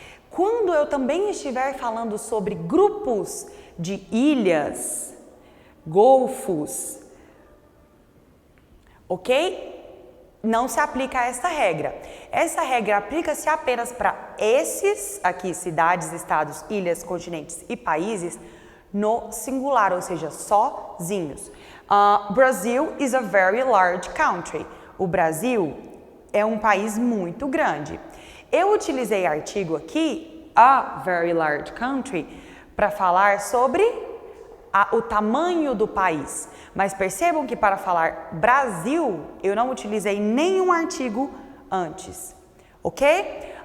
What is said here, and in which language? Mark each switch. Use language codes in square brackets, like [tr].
[pt] Quando eu também estiver falando sobre grupos de ilhas, golfos, ok? Não se aplica essa regra. Essa regra aplica-se apenas para esses aqui, cidades, estados, ilhas, continentes e países, no singular, ou seja, sozinhos. [en] Brazil is a very large country. [pt] O Brasil é um país muito grande. Eu utilizei artigo aqui, [en] a very large country, [pt] para falar sobre o tamanho do país. Mas percebam que para falar Brasil, eu não utilizei nenhum artigo antes, ok?